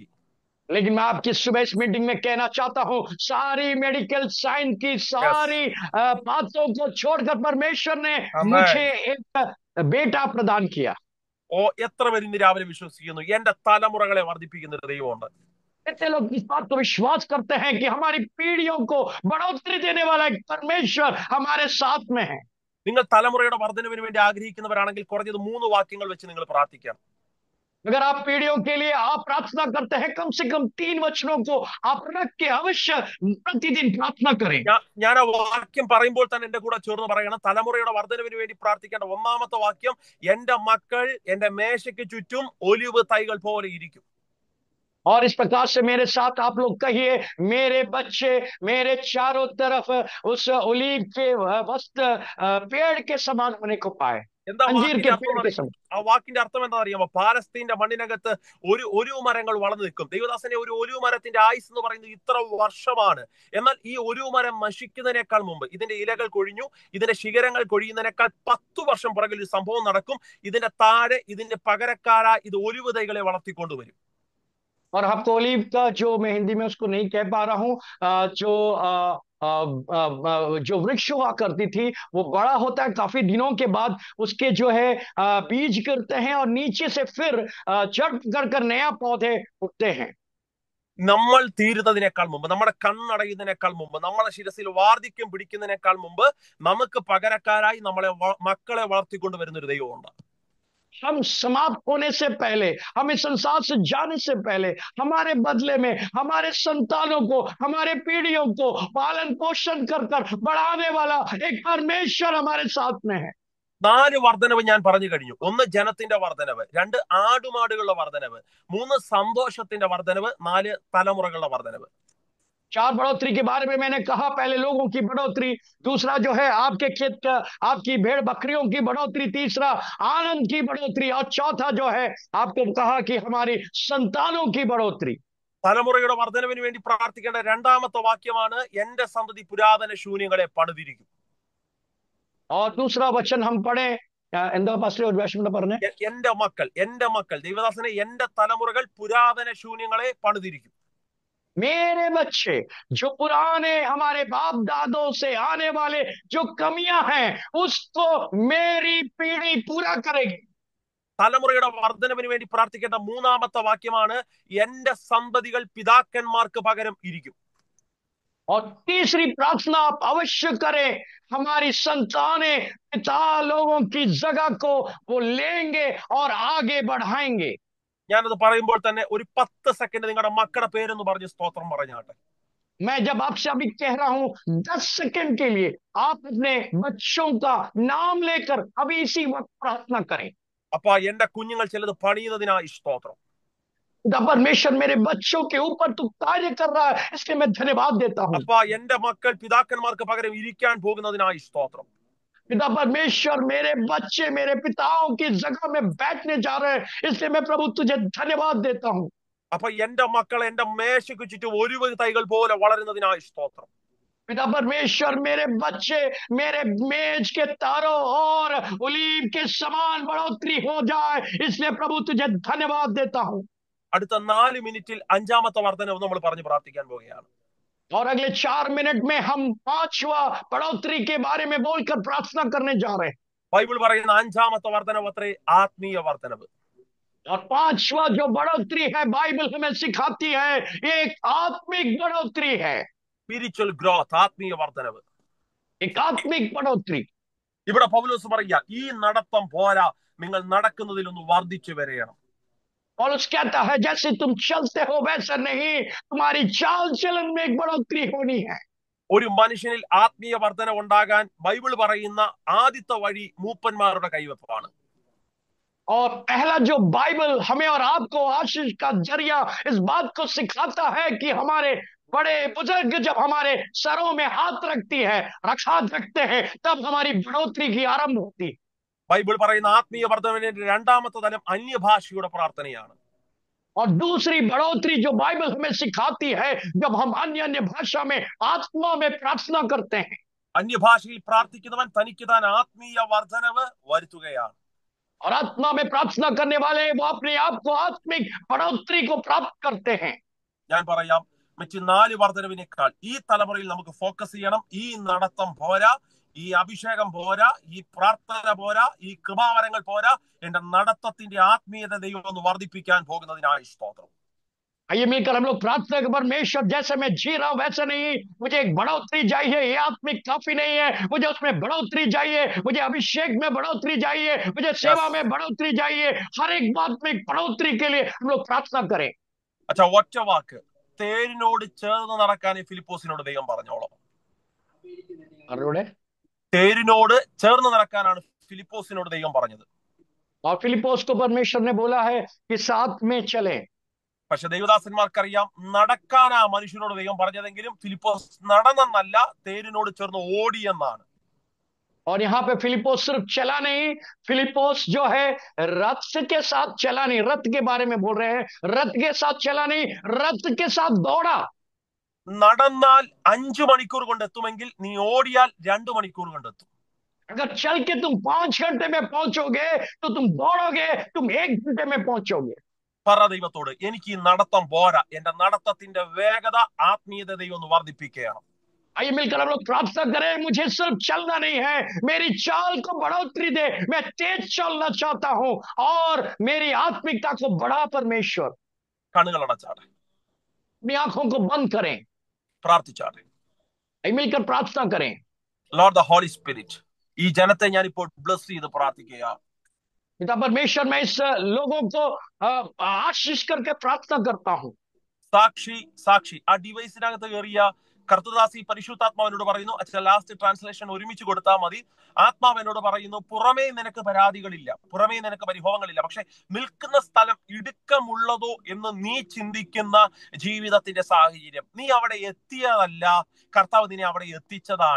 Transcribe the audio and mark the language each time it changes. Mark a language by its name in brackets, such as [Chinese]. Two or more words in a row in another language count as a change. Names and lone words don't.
[Hindi] लेकिन मैं आपकी सुबह इस मीटिंग में कहना चाहता हूं, सारी [English] medical science [Hindi] की सारी बातों को छोड़कर परमेश्वर ने मुझे एक बेटा प्रदान किया। [Malayalam] ഓ, എത്ര പേര് ഇന്ന് രാവിലെ വിശ്വസിക്കുന്നു എന്റെ തലമുറകളെ വർദ്ധിപ്പിക്കുന്ന ഒരു ദൈവമുണ്ട്? [Hindi] कितने लोग इस बात को विश्वास करते हैं कि हमारी पीढ़ियों को बढ़ोतरी देने वाला एक परमेश्वर हमारे साथ में है। [Malayalam] നിങ്ങൾ തലമുറയുടെ വർധനവിന് വേണ്ടി ആഗ്രഹിക്കുന്നവരാണെങ്കിൽ കുറഞ്ഞത് 3 വാക്യങ്ങൾ വെച്ച് നിങ്ങൾ പ്രാർത്ഥിക്കണം. [Hindi] अगर आप पीढ़ियों के लिए आप प्रार्थना करते हैं, कम से कम 3 वचनों को आप रख के अवश्य प्रतिदिन प्रार्थना करें। [Malayalam] ഞാൻ ആ വാക്യം പറയുമ്പോൾ തന്നെ എന്റെ കൂടെ ചേർന്ന് പറയണം, തലമുറയുടെ വർധനവിന് വേണ്ടി പ്രാർത്ഥിക്കേണ്ട ഒന്നാമത്തെ വാക്യം, എന്റെ മക്കൾ എന്റെ മേശയ്ക്ക് ചുറ്റും ഒലിവ് തൈകൾ പോലെ ഇരിക്കും. [Hindi] और इस प्रकार से मेरे साथ आप लोग कहिए, मेरे बच्चे मेरे चारों तरफ उस ओलीव के वस्त्र पेड़ के समान होने को पाए, [Malayalam] എന്താ [Hindi] अंजीर [Malayalam] വാക്കിന്റെ [Hindi] के [Malayalam] അർത്ഥം [Hindi] पेड़ के [Malayalam] എന്നറിയാം? [Hindi] समान। [Malayalam] ആ വാക്കിന്റെ അർത്ഥം എന്താ അറിയാമോ? പാലസ്തീന്റെ മണ്ണിനകത്ത് ഒലിവ് മരങ്ങൾ വളർന്നു നിൽക്കും. ദൈവദാസനെ, ഒരു ഒലിവ് മരത്തിന്റെ ആയുസ് എന്ന് പറയുന്നത് ഇത്ര വർഷമാണ്. എന്നാൽ ഈ ഒലിവ് മരം നശിക്കുന്നതിനേക്കാൾ മുമ്പ്, ഇതിന്റെ ഇലകൾ കൊഴിഞ്ഞു, ഇതിന്റെ ശിഖരങ്ങൾ കൊഴിയുന്നതിനേക്കാൾ 10 വർഷം പുറകിൽ ഒരു സംഭവം നടക്കും. ഇതിന്റെ താഴെ ഇതിന്റെ पകരക്കാരായി ഇത് ഒലിവ് തൈകളെ വളർത്തിക്കൊണ്ടുവരും. [Hindi] और आपको ओलीव का, जो मैं हिंदी में उसको नहीं कह पा रहा हूं, जो वृक्ष हुआ करती थी, वो बड़ा होता है काफी दिनों के बाद, उसके जो है बीज गिरते हैं और नीचे से फिर जड़ पकड़ कर नया पौधे उगते हैं। [Malayalam] നമ്മൾ തീരുന്നതിനേക്കാൾ മുമ്പ്, നമ്മുടെ കണ്ണടയുന്നതിനേക്കാൾ മുമ്പ്, നമ്മുടെ ശിരസിൽ വാർദ്ധക്യം പിടിക്കുന്നതിനേക്കാൾ മുമ്പ് നമുക്ക് പകരക്കാരായി മക്കളെ വളർത്തിക്കൊണ്ടുവരുന്ന ഒരു ദൈവമുണ്ട്. [Hindi] हम समाप्त होने से पहले, हम इस संसार से जाने से पहले, हमारे बदले में हमारे संतानों को, हमारे पीढ़ियों को पालन पोषण कर बढ़ाने वाला एक परमेश्वर हमारे साथ में है। [Malayalam] 4 വർധനവ് ഞാൻ പറഞ്ഞു കഴിഞ്ഞു. 1 ജനത്തിന്റെ വർധനവ്, 2 ആടുമാടുകളുടെ വർധനവ്, 3 സന്തോഷത്തിന്റെ വർധനവ്, 4 തലമുറകളുടെ വർധനവ്. [Hindi] 4 बढ़ोतरी के बारे में मैंने कहा, पहले लोगों की बढ़ोतरी, दूसरा जो है आपके खेत का, आपकी भेड़ बकरियों की बढ़ोतरी, तीसरा आनंद की बढ़ोतरी, और चौथा जो है आपको कहा कि हमारी संतानों की बढ़ोतरी। [Malayalam] തലമുറയുടെ വർധനവിന് വേണ്ടി പ്രാർത്ഥിക്കേണ്ട രണ്ടാമത്തെ വാക്യമാണ്, എന്റെ സന്തതി പുരാതന ശൂന്യങ്ങളെ പണിതിരിക്കും. [Hindi] और दूसरा वचन हम पढ़े, [Malayalam] എന്താ പാസ്റ്റർ ഒരു വേഷം പറഞ്ഞേ? എന്റെ മക്കൾ ദൈവദാസനെ, എന്റെ തലമുറകൾ പുരാതന ശൂന്യങ്ങളെ പണിതിരിക്കും. [Hindi] मेरे बच्चे, जो पुराने हमारे बाप दादों से आने वाले जो कमियां हैं, उसको मेरी पीढ़ी पूरा करेगी। [Malayalam] തലമുറയുടെ വർധനവിന് വേണ്ടി പ്രാർത്ഥിക്കേണ്ട മൂന്നാമത്തെ വാക്യമാണ്, എന്റെ സന്തതികൾ പിതാക്കന്മാർക്ക് പകരം ഇരിക്കും. [Hindi] और तीसरी प्रार्थना आप अवश्य करें, हमारी संतानें पिता लोगों की जगह को वो लेंगे और आगे बढ़ाएंगे। [Malayalam] ഞാനത് പറയുമ്പോൾ തന്നെ ഒരു 10 സെക്കൻഡ് നിങ്ങളുടെ മക്കളുടെ പേരെന്ന് പറഞ്ഞ് സ്തോത്രം പറഞ്ഞാട്ടെ. [Hindi] मैं जब आपसे अभी कह रहा हूं, 10 सेकंड के लिए आप अपने बच्चों का नाम लेकर अभी इसी वक्त प्रार्थना करें। [Malayalam] അപ്പൊ എന്റെ കുഞ്ഞുങ്ങൾ ചിലത് പണിയുന്നതിനായി സ്തോത്രം. [Hindi] परमेश्वर मेरे बच्चों के ऊपर तू कार्य कर रहा है, इसलिए मैं धन्यवाद देता हूं। [Malayalam] അപ്പൊ എന്റെ മക്കൾ പിതാക്കന്മാർക്ക് പകരം ഇരിക്കാൻ പോകുന്നതിനായി സ്തോത്രം. [Hindi] पिता परमेश्वर, मेरे बच्चे मेरे पिताओं की जगह में बैठने जा रहे हैं, इसलिए मैं प्रभु तुझे धन्यवाद देता हूं। [Malayalam] അപ്പൊ എന്റെ മക്കൾ എന്റെ മേശയ്ക്ക് ചുറ്റും ഒലിവ് തൈകൾ പോലെ വളരുന്നതിനായി സ്തോത്രം. [Hindi] पिता परमेश्वर, मेरे बच्चे मेरे मेज के तारों और ओलीव के समान बढ़ोतरी हो जाए, इसलिए प्रभु तुझे धन्यवाद देता हूं। [Malayalam] അടുത്ത 4 മിനിറ്റിൽ അഞ്ചാമത്തെ വർധനവ് നമ്മൾ പറഞ്ഞ് പ്രാർത്ഥിക്കാൻ പോവുകയാണ്. [Hindi] और अगले 4 मिनट में हम 5वां बढ़ोतरी के बारे में बोलकर प्रार्थना करने जा रहे हैं। [Malayalam] ബൈബിൾ പറയുന്ന അഞ്ചാമത്തെ വർധനവ് അത്രേ ആത്മീയ വർധനവ്. [Hindi] और 5वां जो बढ़ोतरी है, बाइबल हमें सिखाती है, एक आत्मिक बढ़ोतरी है। [English] spiritual growth, [Malayalam] ആത്മീയ വർധനവ്, [Hindi] एक आत्मिक बढ़ोतरी। [Malayalam] ഇവിടെ പൗലോസ് പറയുക, ഈ നടത്തം പോരാ, നിങ്ങൾ നടക്കുന്നതിലൊന്ന് വർദ്ധിച്ചു വരികയാണ്. [Hindi] पौलुस कहता है, जैसे तुम चलते हो वैसा नहीं, तुम्हारी चाल चलन में एक बढ़ोतरी होनी है। [Malayalam] ഒരു മനുഷ്യനിൽ ആത്മീയ വർധന ഉണ്ടാകാൻ ബൈബിൾ പറയുന്ന ആദ്യത്തെ വഴി മൂപ്പന്മാരുടെ കൈവപ്പാണ്. [Hindi] और पहला जो बाइबल हमें और आपको आशीष का जरिया इस बात को सिखाता है कि हमारे बड़े बुजुर्ग जब हमारे सरों में हाथ रखती है, रखते हैं, तब हमारी बढ़ोतरी की आरंभ होती। [Malayalam] ബൈബിൾ പറയുന്ന ആത്മീയ വർധനവിന്റെ രണ്ടാമത്തെ തലം അന്യഭാഷയുടെ പ്രാർത്ഥനയാണ്. [Hindi] और दूसरी बढ़ोतरी जो बाइबल हमें सिखाती है, जब हम अन्य अन्य भाषा में आत्मा में प्रार्थना करते हैं। [Malayalam] അന്യഭാഷയിൽ പ്രാർത്ഥിക്കുന്നവൻ തനിക്ക് താൻ ആത്മീയ വർധനവ് വരുത്തുകയാണ്. [Hindi] और आत्मा में प्रार्थना करने वाले वो अपने आप को आत्मिक बढ़ोतरी को प्राप्त करते हैं। [Malayalam] ഞാൻ പറയാം, മറ്റ് 4 വർധനവിനേക്കാൾ ഈ തലമുറയിൽ നമുക്ക് ഫോക്കസ് ചെയ്യണം. ഈ നടത്തം പോരാ, ഈ അഭിഷേകം പോരാ, ഈ പ്രാർത്ഥന പോരാ, ഈ കൃപാവരങ്ങൾ പോരാ, എന്റെ നടത്തത്തിന്റെ ആത്മീയത ദൈവം ഒന്ന് വർദ്ധിപ്പിക്കാൻ പോകുന്നതിനായി സ്തോത്രം. [Hindi] आइए मिलकर हम लोग प्रार्थना के परमेश्वर जैसे मैं जी रहा हूं वैसे नहीं, मुझे एक बढ़ोतरी चाहिए, ये आत्मिक काफी नहीं है, मुझे उसमें बढ़ोतरी चाहिए, मुझे अभिषेक में बढ़ोतरी चाहिए, मुझे सेवा യെസ്. में बढ़ोतरी चाहिए। हर एक बात में बढ़ोतरी के लिए हम लोग प्रार्थना करें। [Malayalam] അച്ഛാ, ഒറ്റ വാക്ക്, തേരിനോട് ചേർന്ന് നടക്കാൻ ഈ ഫിലിപ്പോസിനോട് ദൈവം പറഞ്ഞോളാം. [Hindi] और [Malayalam] തേരിനോട് ചേർന്ന് നടക്കാനാണ് ഫിലിപ്പോസിനോട് ദൈവം പറഞ്ഞത്. [Hindi] फिलिपोस को परमेश्वर ने बोला है कि साथ में चले। [Malayalam] പക്ഷെ ദൈവദാസന്മാർക്കറിയാം നടക്കാനാ മനുഷ്യനോട് ദൈവം പറഞ്ഞതെങ്കിലും ഫിലിപ്പോസ് നടന്നെന്നല്ല, തേരിനോട് ചേർന്ന് ഓടിയെന്നാണ്. [Hindi] और यहाँ पे फिलिपोस सिर्फ चला नहीं, फिलिपोस जो है रथ के साथ चला नहीं, रथ के बारे में बोल रहे हैं, रथ के साथ चला नहीं, रथ के साथ दौड़ा। [Malayalam] നടന്നാൽ 5 മണിക്കൂർ കൊണ്ട് എത്തുമെങ്കിൽ നീ ഓടിയാൽ 2 മണിക്കൂർ കൊണ്ടെത്തും. [Hindi] अगर चल के तुम 5 घंटे में पहुंचोगे तो तुम दौड़ोगे, तुम 1 घंटे में पहुंचोगे। [Malayalam] പറ ദൈവത്തോട്, എനിക്ക് ഈ നടത്തം പോരാ, എന്റെ നടത്തത്തിന്റെ വേഗത, ആത്മീയത ദൈവം ഒന്ന് വർദ്ധിപ്പിക്കുകയാണ്. [Hindi] आइए मिलकर हम लोग प्रार्थना करें, मुझे सिर्फ चलना नहीं है, मेरी चाल को बढ़ोतरी दे, मैं तेज चलना चाहता हूं और मेरी आत्मिकता को बढ़ा परमेश्वर। [Malayalam] കണ്ണുകൾ അടച്ചാട്ടെ, [Hindi] अपनी आंखों को बंद करें, [Malayalam] പ്രാർത്ഥിച്ചാട്ടെ. [Hindi] आइए मिलकर प्रार्थना करें। [English] Lord the Holy Spirit, [Malayalam] ഈ ജനത്തെ ഞാനിപ്പോൾ ബ്ലസ് ചെയ്ത് പ്രാർത്ഥിക്കുക. [Hindi] पिता परमेश्वर, मैं इस लोगों को आशीष करके प्रार्थना करता हूं। [Malayalam] സാക്ഷി ആ ഡിവൈസിനകത്ത് കയറിയ കർത്തദാസി പരിശുദ്ധാത്മാവിനോട് പറയുന്നു, അച്ഛൻ [English] last translation [Malayalam] ഒരുമിച്ച് കൊടുത്താൽ മതി. ആത്മാവിനോട് പറയുന്നു, പുറമേ നിനക്ക് പരാതികളില്ല, പുറമേ നിനക്ക് പരിഭവങ്ങളില്ല, പക്ഷെ നിൽക്കുന്ന സ്ഥലം ഇടുക്കമുള്ളതോ എന്ന് നീ ചിന്തിക്കുന്ന ജീവിതത്തിന്റെ സാഹചര്യം, നീ അവിടെ എത്തിയതല്ല, കർത്താവ് നിന്നെ അവിടെ എത്തിച്ചതാണ്.